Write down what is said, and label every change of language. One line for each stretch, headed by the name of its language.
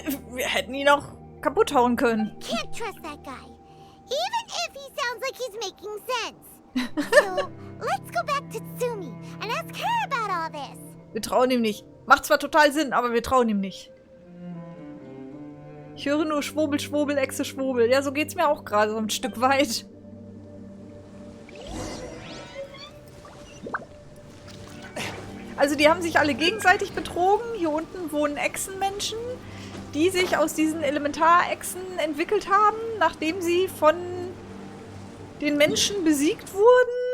German: Wir hätten ihn auch kaputt hauen können.
English: Can't trust that guy. Even if he sounds like he's making sense. So, let's go back to Tsumi and ask her about all this.
German: Wir trauen ihm nicht. Macht zwar total Sinn, aber wir trauen ihm nicht. Ich höre nur Schwurbel, Schwurbel, Echse, Schwurbel. Ja, so geht's mir auch gerade so ein Stück weit. Also die haben sich alle gegenseitig betrogen. Hier unten wohnen Echsenmenschen, die sich aus diesen Elementarechsen entwickelt haben, nachdem sie von den Menschen besiegt wurden.